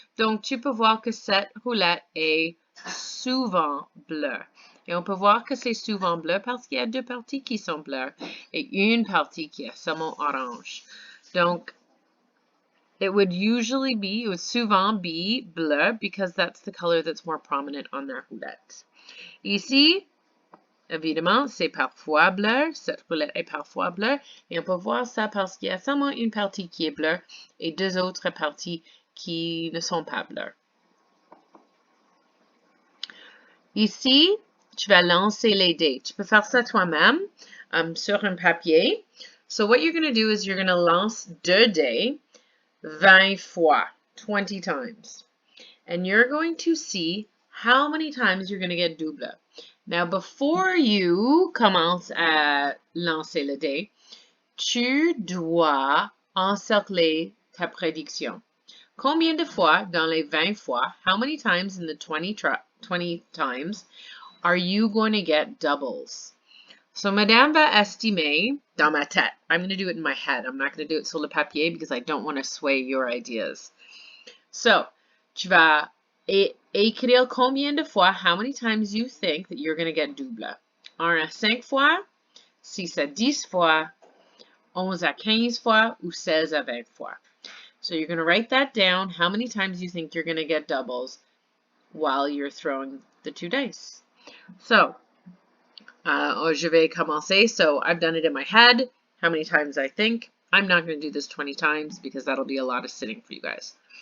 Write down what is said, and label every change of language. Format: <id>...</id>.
<fr>Donc, tu peux voir que cette roulette est souvent bleue. Et on peut voir que c'est souvent bleu parce qu'il y a 2 parties qui sont bleues et une partie qui est seulement orange.</fr> <en>Donc, it would souvent be bleu because that's the color that's more prominent on their roulette. Ici,</en> <fr>Évidemment, c'est parfois bleu. Cette roulette est parfois bleue. Et on peut voir ça parce qu'il y a seulement une partie qui est bleue et deux autres parties qui ne sont pas bleues. Ici, tu vas lancer les dés. Tu peux faire ça toi-même sur un papier.</fr> <en>So what you're going to do is you're going to</en> <fr>lance 2 dés 20 fois,</fr> <en>20 times. And you're going to see how many times you're going to get double. Now, before you</en> <fr>commence à lancer le dé, tu dois encercler ta prédiction. Combien de fois dans les 20 fois,</fr> <en>how many times in the 20 times are you going to get doubles?</en> <fr>So, Madame va estimer dans ma tête.</fr> <en>I'm going to do it in my head. I'm not going to do it</en> <fr>sur le papier</fr> <en>because I don't want to sway your ideas. So,</en> <fr>tu vas écrire combien de fois,</fr> <en>how many times you think that you're going to get double.</en> <fr>1 à 5 fois, 6 à 10 fois, 11 à 15 fois, ou 16 à 20 fois.</fr> <en>So you're going to write that down, how many times you think you're going to get doubles while you're throwing the 2 dice. So,</en> <fr>je vais commencer.</fr> <en>So I've done it in my head, how many times I think. I'm not going to do this 20 times because that'll be a lot of sitting for you guys.</en>